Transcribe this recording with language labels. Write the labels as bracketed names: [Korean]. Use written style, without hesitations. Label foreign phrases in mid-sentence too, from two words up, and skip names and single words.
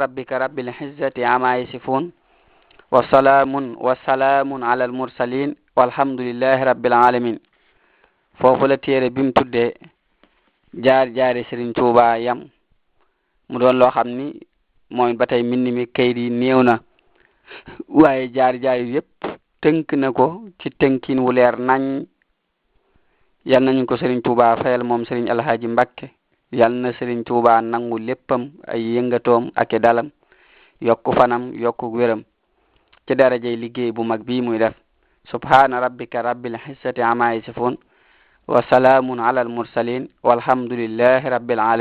[Arabic] ربك رب العزة عما يصفون وسلام على المرسلين والحمد لله رب العالمين [Wolof] foofu la téere bi mu tuddee jaar-jaari Sëriñ Tuuba yam mu doon loo xam ni mooy ba tey mbind mi kayit yi néew na waaye jaar-jaar yépp tënk na ko ci tënkin wu leer nañ yal nañu ko Sëriñ Tuuba fayal moom Sëriñ Alhaaji Mbakke yal na Sëriñ Tuuba nangu léppam ay yëngatoom ak dalam yokku fanam yokku wéram ci darajay liggéey bu mag bi muy def [Arabic] سبحان ربك رب العزة عما يصفون وسلام على المرسلين والحمد لله رب العالمين